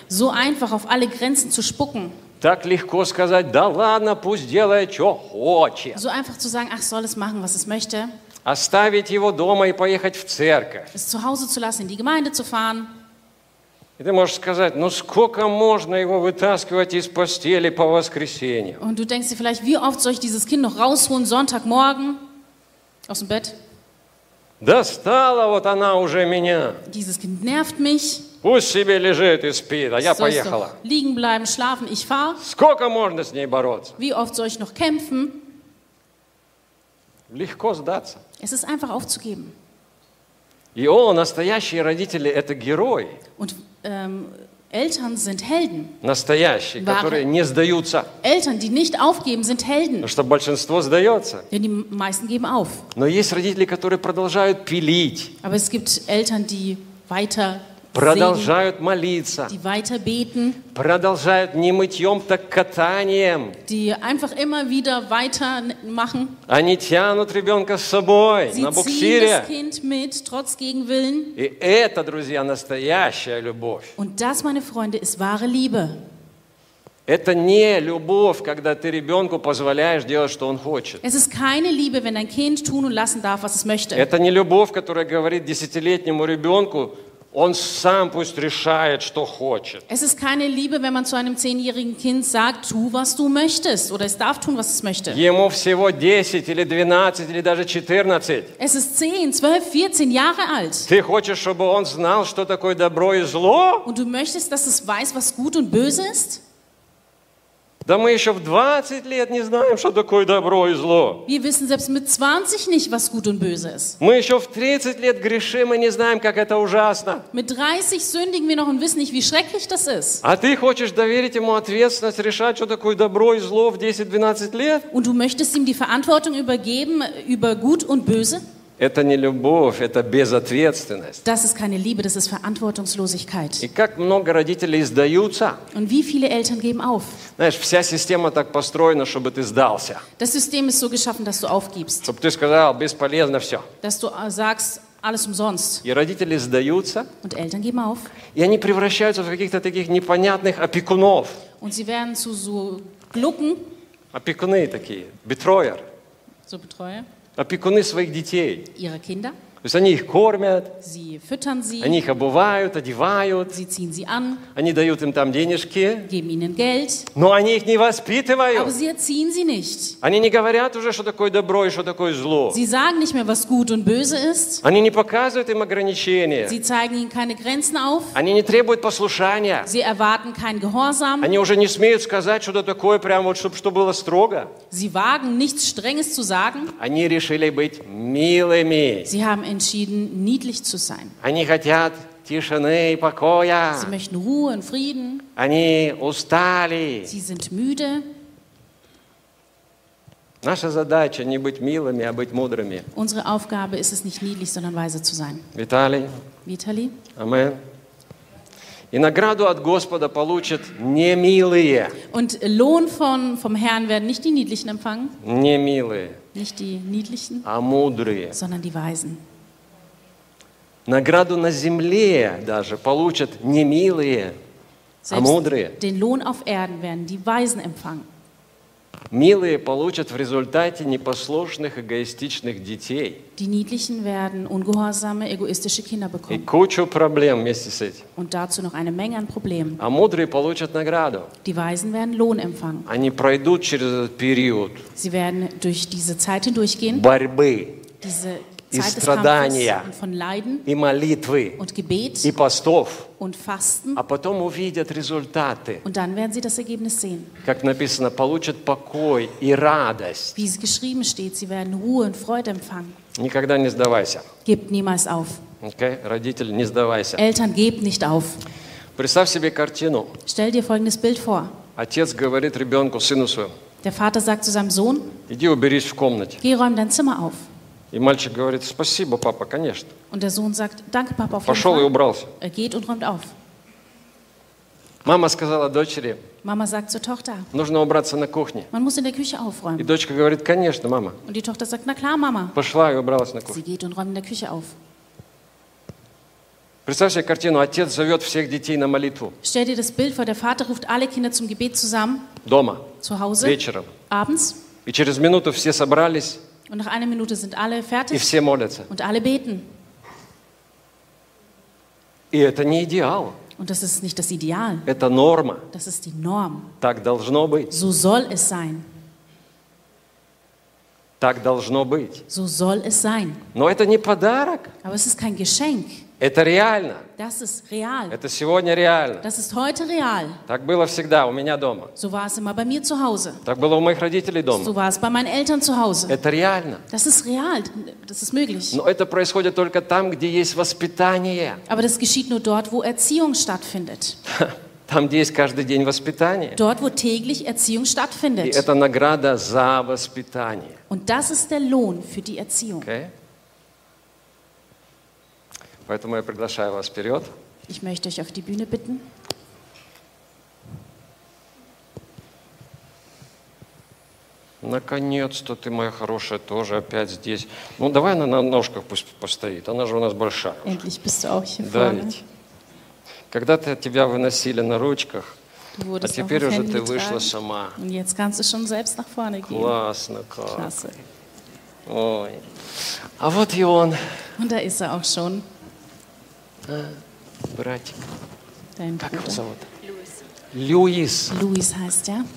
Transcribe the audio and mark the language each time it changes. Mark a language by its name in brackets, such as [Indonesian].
[German] So einfach auf alle Grenzen zu spucken. [Russian] Так легко сказать: да ладно, пусть делает, что хочет. [German] So einfach zu sagen: ach, soll es machen, was es möchte. [Russian] Оставить его дома и поехать в церковь. [German] Es zu Hause zu lassen, in die Gemeinde zu fahren. [Russian] И ты можешь сказать: ну сколько можно его вытаскивать из постели по воскресеньям? [German] Und du denkst dir vielleicht: wie oft soll ich dieses Kind noch rausholen Sonntagmorgen aus dem Bett? [Russian] Достала вот она уже меня. [German] Dieses Kind nervt mich. [Russian] Пусть себе лежит и спит, а я [German] soll [Russian] поехала. [German] Doch liegen bleiben, schlafen, ich fahr. [Russian] Сколько можно с ней бороться? [German] Wie oft soll ich noch kämpfen? [Russian] Легко сдаться. [German] Es ist einfach aufzugeben. [Russian] И настоящие родители — это герои. [German] Und Eltern sind Helden. [Russian] Настоящие, wahre. Которые не сдаются. [German] Eltern, die nicht aufgeben, sind Helden. [Russian] Потому что большинство сдается. [German] Denn die meisten geben auf. [Russian] Но есть родители, которые продолжают пилить. [German] Aber es gibt Eltern, die weiter [Russian] продолжают [German] singen, [Russian] молиться. [German] Die weiter beten. [Russian] Продолжают не мытьем, так катанием. [German] Die einfach immer wieder weiter machen. [Russian] Они тянут ребенка с собой [German] sie [Russian] на буксире. [German] Ziehen das Kind mit, trotz Gegenwillen. [Russian] И это, друзья, настоящая любовь. [German] Und das, meine Freunde, ist wahre Liebe. [Russian] Это не любовь, когда ты ребенку позволяешь делать, что он хочет. [German] Es ist keine Liebe, wenn ein Kind tun und lassen darf, was es möchte. [Russian] Это не любовь, которая говорит десятилетнему ребенку, он сам пусть решает, что хочет. [German] Es ist keine Liebe, wenn man zu einem zehnjährigen Kind sagt, tu, was du möchtest, oder es darf tun, was es möchte. [Russian] Ему всего 10 или 12 или даже 14. [German] Es ist 10, 12, 14 Jahre alt. [Russian] Ты хочешь, чтобы он знал, что такое добро и зло? [German] Und du möchtest, dass es weiß, was gut und böse ist? [Russian] Да мы еще в 20 лет не знаем, что такое добро и зло. [German] Wir wissen selbst mit 20 nicht, was gut und böse ist. [Russian] Мы еще в 30 лет грешим и не знаем, как это ужасно. [German] Mit 30 sündigen wir noch und wissen nicht, wie schrecklich das ist. [Russian] А ты хочешь доверить ему ответственность решать, что такое добро и зло в 10-12 лет? [German] Und du möchtest ihm die Verantwortung übergeben über gut und böse? [Russian] Это не любовь, это безответственность. [German] Das ist keine Liebe, das ist Verantwortungslosigkeit. [Russian] И как много родителей сдаются? [German] Und wie viele Eltern geben auf? [Russian] Знаешь, вся система так построена, чтобы ты сдался. [German] Das System ist so geschaffen, dass du aufgibst. [Russian] Чтобы ты сказал, бесполезно все. [German] Dass du sagst, alles umsonst. [Russian] И родители сдаются. [German] Und Eltern geben auf. [Russian] И они превращаются в каких-то таких непонятных опекунов. [German] Und sie werden zu so Glucken. [Russian] Опекуны такие, Betreuer. [German] So Betreuer. [Russian] Опекуны своих детей. [German] Ihre Kinder. [Russian] То есть они их кормят. [German] Sie füttern sie. [Russian] Они их обувают, одевают. [German] Sie ziehen sie an. [Russian] Они дают им там денежки. [German] Geben ihnen Geld. [Russian] Но они их не воспитывают. [German] Aber sie erziehen sie nicht. [Russian] Они не говорят уже, что такое добро и что такое зло. [German] Sie sagen nicht mehr, was gut und böse ist. [Russian] Они не показывают им ограничения. [German] Sie zeigen ihnen keine Grenzen auf. [Russian] Они не требуют послушания. [German] Sie erwarten kein Gehorsam. [Russian] Они уже не смеют сказать что-то такое, прямо вот, чтобы было строго. [German] Sie wagen nichts Strenges zu sagen. [Russian] Они решили быть милыми. [German] Sie haben entschieden, niedlich zu sein. [Russian] Они хотят тишины и покоя. [German] Sie möchten Ruhe und Frieden. [Russian] Они устали. [German] Sie sind müde. [Russian] Наша задача не быть милыми, а быть мудрыми. [German] Unsere Aufgabe ist es nicht niedlich, sondern weise zu sein. Vitali. Vitali. [Russian] Amen. И награду от Господа получат не милые. [German] Und Lohn vom Herrn werden nicht die Niedlichen empfangen. [Russian] Не милые. [German] Nicht die Niedlichen, [Russian] а мудрые. [German] Sondern die Weisen. [Russian] Награду на земле даже получат не милые, [German] selbst [Russian] а мудрые. [German] Den Lohn auf Erden werden die Weisen empfangen. [Russian] Милые получат в результате непослушных эгоистичных детей. [German] Die Niedlichen werden ungehorsame, egoistische Kinder bekommen. [Russian] И кучу проблем вместе с этим. [German] Und dazu noch eine Menge an Problemen. [Russian] А мудрые получат награду. [German] Die Weisen werden Lohn empfangen. [Russian] Они пройдут через этот период. [German] Sie werden durch diese Zeit hindurchgehen. [Russian] Борьбы. [German] Diese [Russian] и страдания, [German] und von Leiden, [Russian] и молитвы, [German] und Gebet, [Russian] и постов, [German] und Fasten, [Russian] а потом увидят результаты, [German] und dann werden sie das Ergebnis sehen. [Russian] Как написано, получат покой и радость. [German] Wie es geschrieben steht, sie werden Ruhe und Freude empfangen. [Russian] Никогда не сдавайся. [German] Gebt niemals auf. [Russian] Okay? Родители, не сдавайся. [German] Eltern, gebt nicht auf. [Russian] Представь себе картину. [German] Stell dir folgendes Bild vor. [Russian] Отец говорит ребенку, сыну своему. [German] Der Vater sagt zu seinem Sohn, [Russian] иди уберись в комнате. [German] Geh, räum dein Zimmer auf. [Russian] И мальчик говорит, спасибо, папа, конечно. [German] Und der Sohn sagt, danke, Papa, auf [Russian] пошел и убрался. [German] Er geht und räumt auf. [Russian] Мама сказала дочери, [German] Mama sagt zur Tochter, [Russian] нужно убраться на кухне. [German] Man muss in der Küche aufräumen. [Russian] И дочка говорит, конечно, мама. [German] Und die Tochter sagt, na klar, Mama. [Russian] Пошла и убралась на кухне. [German] Sie geht und räumt in der Küche auf. [Russian] Представь себе картину, отец зовет всех детей на молитву. [German] Stell dir das Bild vor, der Vater ruft alle Kinder zum Gebet zusammen. [Russian] Дома. [German] Zu Hause. [Russian] Вечером. [German] Abends. [Russian] И через минуту все собрались. [German] Und nach einer Minute sind alle fertig. [Russian] И все молятся. [German] Und alle beten. [Russian] И это не идеал. [German] Und das ist nicht das Ideal. [Russian] Это норма. [German] Das ist die Norm. [Russian] Так должно быть. [German] So soll es sein. [Russian] Так должно быть. [German] So soll es sein. [Russian] Но это не подарок. [German] Aber es ist kein Geschenk. [Russian] Это реально. [German] Das ist real. [Russian] Это сегодня реально. [German] Das ist heute real. [Russian] Так было всегда у меня дома. [German] So war es immer bei mir zu Hause. [Russian] Так было у моих родителей дома. [German] So war es bei meinen Eltern zu Hause. [Russian] Это реально. [German] Das ist real. Das ist möglich. [Russian] Но это происходит только там, где есть воспитание. [German] Aber das geschieht nur dort, wo Erziehung stattfindet. [Russian] Там, где есть каждый день воспитание. [German] Dort, wo täglich Erziehung stattfindet. [Russian] И это награда за воспитание. [German] Und das ist der Lohn für die Erziehung. Okay? [Russian] Поэтому я приглашаю вас вперед. [German] Ich möchte euch auf die Bühne bitten. [Russian] Наконец-то ты, моя хорошая, тоже опять здесь. Ну, давай она на ножках пусть постоит. Она же у нас большая. [German] Endlich bist du auch hier [Russian] vorne. Когда-то тебя выносили на ручках. А теперь уже ты вышла сама. [German] Und jetzt kannst du schon selbst nach vorne gehen. [Russian] Классно, [German] как. Klasse. [Russian] Ой. А вот и он. [German] Und da ist er auch schon. [Russian] А, братик. [German] Dein [Russian] как [German] Bruder. [Russian] Его зовут? Луис. [German] Луис heißt er.